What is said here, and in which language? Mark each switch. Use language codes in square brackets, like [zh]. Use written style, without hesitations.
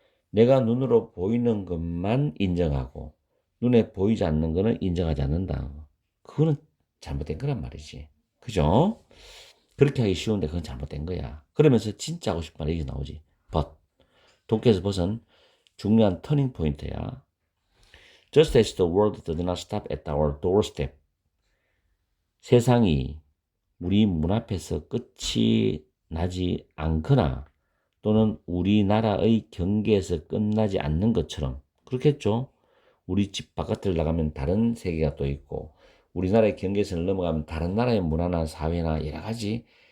[ko] 내가 눈으로 보이는 것만 인정하고 눈에 보이지 않는 것은 인정하지 않는다. 그거는 잘못된 거란 말이지. 그죠? 그렇게 하기 쉬운데 그건 잘못된 거야. 그러면서 진짜 하고 싶은 말이 이게 나오지. But 도쿄에서 벗은 중요한 터닝 포인트야. [en] Just as the world does not stop at our doorstep. [ko] 세상이 우리 문 앞에서 끝이 나지 않거나 또는 우리나라의 경계에서 끝나지 않는 것처럼 그렇겠죠. 우리 집 바깥을 나가면 다른 세계가 또 있고 우리나라의 경계선을 넘어가면 다른 나라의 문화나 사회나 여러 가지